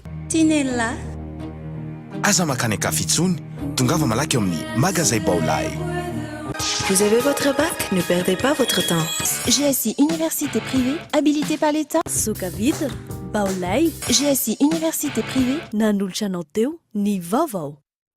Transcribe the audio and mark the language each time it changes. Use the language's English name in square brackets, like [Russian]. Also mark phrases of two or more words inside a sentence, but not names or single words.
[Malagasy] Tinella. Aza makany Kafitsony, tongava malaky amin'ny magasin Vaovao. [French] Vous avez votre bac? Ne perdez pas votre temps. GSI Université privée, habilitée par l'État. [Malagasy] Soka Vitre, Vaovao. GSI [French] Université privée, [Malagasy] nanolotra anao teo, ny Vaovao.